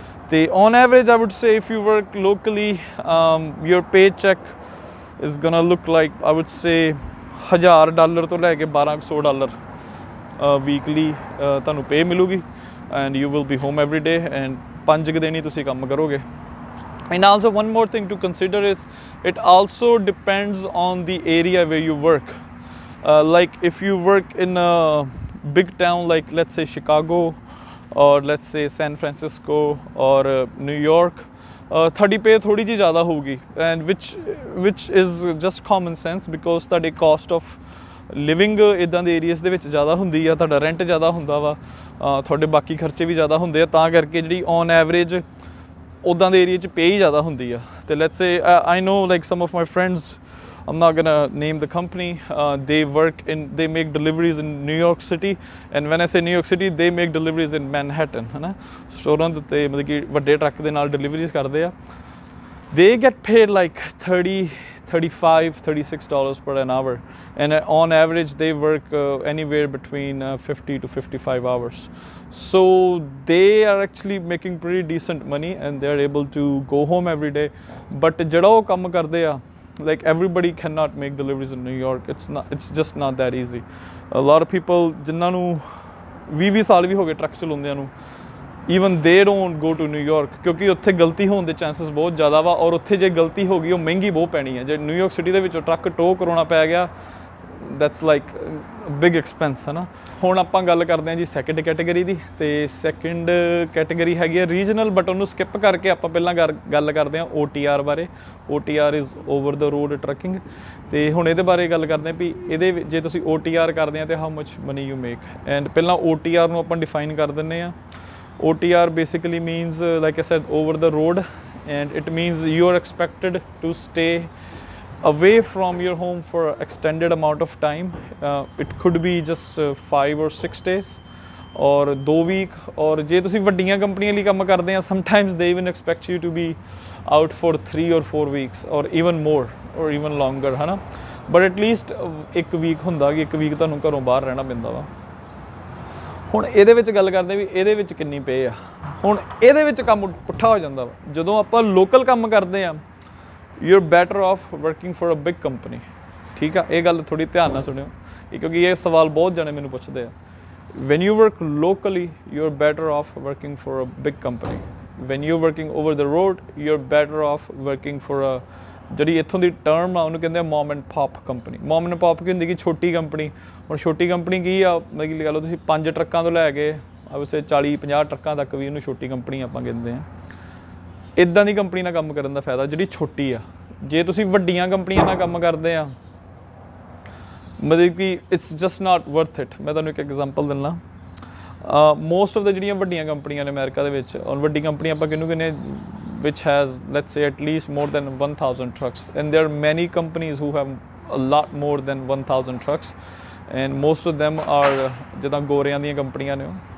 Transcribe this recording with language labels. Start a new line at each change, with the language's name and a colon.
English: ਤੇ on average I would say if you work locally your paycheck is gonna look like I would say $1000 ਤੋਂ ਲੈ ਕੇ $1200
Punjabi: weekly ਤੁਹਾਨੂੰ ਪੇ ਮਿਲੂਗੀ,
English: and you will be home every day,
Punjabi: and 5 ਦਿਨ ਹੀ ਤੁਸੀਂ ਕੰਮ ਕਰੋਗੇ।
English: And also one more thing to consider is it also depends on the area where you work. Like if you work in a big town like let's say Chicago or let's say San Francisco or New York,
Punjabi: 30 pay ਥੋੜੀ ਜਿਹੀ ਜ਼ਿਆਦਾ ਹੋਊਗੀ,
English: and which is just common sense because
Punjabi: ਤੁਹਾਡੇ cost of living ਇੱਦਾਂ ਦੇ areas ਦੇ ਵਿੱਚ ਜ਼ਿਆਦਾ ਹੁੰਦੀ ਆ, ਤੁਹਾਡਾ ਰੈਂਟ ਜ਼ਿਆਦਾ ਹੁੰਦਾ ਵਾ, ਤੁਹਾਡੇ ਬਾਕੀ ਖਰਚੇ ਵੀ ਜ਼ਿਆਦਾ ਹੁੰਦੇ ਆ, ਤਾਂ ਕਰਕੇ ਜਿਹੜੀ ਔਨ ਐਵਰੇਜ ਉੱਦਾਂ ਦੇ ਏਰੀਆ 'ਚ ਪੇ ਹੀ ਜ਼ਿਆਦਾ ਹੁੰਦੀ ਆ।
English: ਅਤੇ let's say I know like some of my friends, I'm not gonna name the company, they make deliveries in New York City, and when I say New York City they make deliveries in Manhattan, ਹੈ ਨਾ,
Punjabi: ਸਟੋਰਾਂ ਦੇ ਉੱਤੇ ਮਤਲਬ ਕਿ ਵੱਡੇ truck ਦੇ ਨਾਲ ਡਿਲੀਵਰੀਜ਼ ਕਰਦੇ ਆ।
English: They get paid like $30, $35, $36 per an hour, and on average they work anywhere between 50 to 55 hours. So they are actually making pretty decent money and they are able to go home every day. But
Punjabi: ਜਿਹੜਾ ਉਹ ਕੰਮ ਕਰਦੇ ਆ,
English: like everybody cannot make deliveries in New York. It's just not that easy. A lot of people
Punjabi: ਜਿਨ੍ਹਾਂ ਨੂੰ 20 ਸਾਲ ਵੀ ਹੋ ਗਏ ਟਰੱਕ ਚਲਾਉਂਦਿਆਂ ਨੂੰ,
English: even they don't go to New York,
Punjabi: ਕਿਉਂਕਿ ਉੱਥੇ ਗਲਤੀ ਹੋਣ ਦੇ ਚਾਂਸਸ ਬਹੁਤ ਜ਼ਿਆਦਾ ਵਾ, ਔਰ ਉੱਥੇ ਜੇ ਗਲਤੀ ਹੋ ਗਈ ਉਹ ਮਹਿੰਗੀ ਬਹੁਤ ਪੈਣੀ ਹੈ। ਜੇ ਨਿਊਯਾਰਕ ਸਿਟੀ ਦੇ ਵਿੱਚੋਂ ਟਰੱਕ ਟੋ ਕਰਾਉਣਾ ਪੈ ਗਿਆ,
English: that's like big expense,
Punjabi: ਹੈ ਨਾ। ਹੁਣ ਆਪਾਂ ਗੱਲ ਕਰਦੇ ਹਾਂ ਜੀ ਸੈਕਿੰਡ ਕੈਟੇਗਰੀ ਦੀ, ਅਤੇ ਸੈਕਿੰਡ ਕੈਟੇਗਰੀ ਹੈਗੀ ਆ ਰੀਜਨਲ, ਬਟ ਉਹਨੂੰ ਸਕਿਪ ਕਰਕੇ ਆਪਾਂ ਪਹਿਲਾਂ ਗੱਲ ਕਰਦੇ ਹਾਂ OTR ਬਾਰੇ। OTR
English: Is over the road trucking.
Punjabi: ਅਤੇ ਹੁਣ ਇਹਦੇ ਬਾਰੇ ਗੱਲ ਕਰਦੇ ਹਾਂ ਵੀ ਇਹਦੇ ਜੇ ਤੁਸੀਂ OTR ਕਰਦੇ ਆ ਤਾਂ
English: How much money you make.
Punjabi: And ਪਹਿਲਾਂ OTR ਨੂੰ ਆਪਾਂ ਡਿਫਾਈਨ ਕਰ ਦਿੰਦੇ ਹਾਂ।
English: OTR basically means, like I said, over the road, and it means you are expected to stay away from your home for an extended amount of time. It could be just 5 or 6 days or 2 week, or
Punjabi: ਜੇ ਤੁਸੀਂ ਵੱਡੀਆਂ ਕੰਪਨੀਆਂ ਲਈ ਕੰਮ ਕਰਦੇ ਆ,
English: sometimes they even expect you to be out for 3 or 4 weeks or even more or even longer, ਹੈ ਨਾ। but at least 1 week
Punjabi: ਹੁੰਦਾ ਕਿ 1 week ਤੁਹਾਨੂੰ ਘਰੋਂ ਬਾਹਰ ਰਹਿਣਾ ਪੈਂਦਾ ਵਾ। ਹੁਣ ਇਹਦੇ ਵਿੱਚ ਗੱਲ ਕਰਦੇ ਵੀ ਇਹਦੇ ਵਿੱਚ ਕਿੰਨੀ ਪੇ ਆ। ਹੁਣ ਇਹਦੇ ਵਿੱਚ ਕੰਮ ਪੁੱਠਾ ਹੋ ਜਾਂਦਾ ਵਾ, ਜਦੋਂ ਆਪਾਂ ਲੋਕਲ ਕੰਮ ਕਰਦੇ ਆ,
English: You are better off working for a big company.
Punjabi: ਠੀਕ ਆ, ਇਹ ਗੱਲ ਥੋੜ੍ਹੀ ਧਿਆਨ ਨਾਲ ਸੁਣਿਓ, ਕਿਉਂਕਿ ਇਹ ਸਵਾਲ ਬਹੁਤ ਜਣੇ ਮੈਨੂੰ ਪੁੱਛਦੇ ਆ।
English: When you work locally you are better off working for a big company. When you working over the road you are better off working for a,
Punjabi: ਜਿਹੜੀ ਇੱਥੋਂ ਦੀ ਟਰਮ ਆ ਉਹਨੂੰ ਕਹਿੰਦੇ ਆ
English: Mom and pop company.
Punjabi: Mom and pop ਕੀ ਹੁੰਦੀ ਕਿ ਛੋਟੀ company. ਹੁਣ ਛੋਟੀ ਕੰਪਨੀ ਕੀ ਆ, ਮਤਲਬ ਕਿ ਲਗਾ ਲਓ ਤੁਸੀਂ 5 ਟਰੱਕਾਂ ਤੋਂ ਲੈ ਕੇ ਵੈਸੇ 40-50 ਟਰੱਕਾਂ ਤੱਕ ਵੀ ਉਹਨੂੰ ਛੋਟੀ ਕੰਪਨੀ ਆਪਾਂ ਕਹਿੰਦੇ ਹਾਂ। ਇੱਦਾਂ ਦੀ ਕੰਪਨੀ ਨਾਲ ਕੰਮ ਕਰਨ ਦਾ ਫਾਇਦਾ ਜਿਹੜੀ ਛੋਟੀ ਆ। ਜੇ ਤੁਸੀਂ ਵੱਡੀਆਂ ਕੰਪਨੀਆਂ ਨਾਲ ਕੰਮ ਕਰਦੇ ਆ, ਮਤਲਬ ਕਿ
English: It's just not worth it.
Punjabi: ਮੈਂ ਤੁਹਾਨੂੰ ਇੱਕ ਐਗਜ਼ਾਮਪਲ ਦਿੰਦਾ।
English: most of the
Punjabi: ਜਿਹੜੀਆਂ ਵੱਡੀਆਂ ਕੰਪਨੀਆਂ ਨੇ ਅਮਰੀਕਾ ਦੇ ਵਿੱਚ, ਔਰ ਵੱਡੀ ਕੰਪਨੀ ਆਪਾਂ ਕਿਹਨੂੰ ਕਹਿੰਦੇ,
English: which has let's say at least more than 1000 trucks, and there are many companies who have a lot more than 1000 trucks, and most of them are
Punjabi: ਜਿੱਦਾਂ ਗੋਰਿਆਂ ਦੀਆਂ ਕੰਪਨੀਆਂ ਨੇ।